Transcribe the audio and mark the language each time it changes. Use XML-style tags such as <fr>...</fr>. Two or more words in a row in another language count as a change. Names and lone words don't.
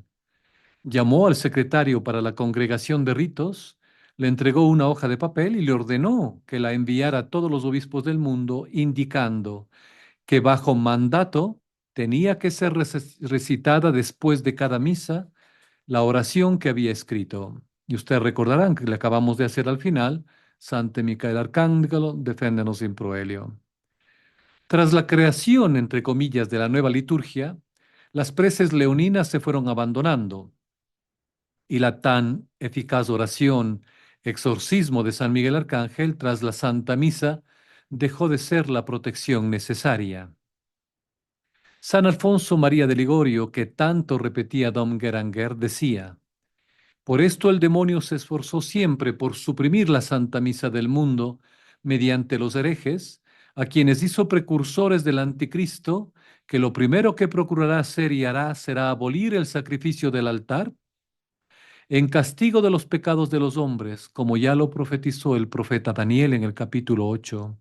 <es>Llamó al secretario para la congregación de ritos, le entregó una hoja de papel y le ordenó que la enviara a todos los obispos del mundo, indicando que bajo mandato tenía que ser recitada después de cada misa la oración que había escrito. Y ustedes recordarán que le acabamos de hacer al final,</es> <la>Sante Micael Arcángelo, deféndenos in proelio.</la> <es>Tras la creación, entre comillas, de la nueva liturgia, las preces leoninas se fueron abandonando y la tan eficaz oración, exorcismo de San Miguel Arcángel tras la Santa Misa dejó de ser la protección necesaria. San Alfonso María de Ligorio, que tanto repetía Dom Guéranger, decía, por esto el demonio se esforzó siempre por suprimir la Santa Misa del mundo mediante los herejes, a quienes hizo precursores del anticristo, que lo primero que procurará hacer y hará será abolir el sacrificio del altar en castigo de los pecados de los hombres, como ya lo profetizó el profeta Daniel en el capítulo 8.</es>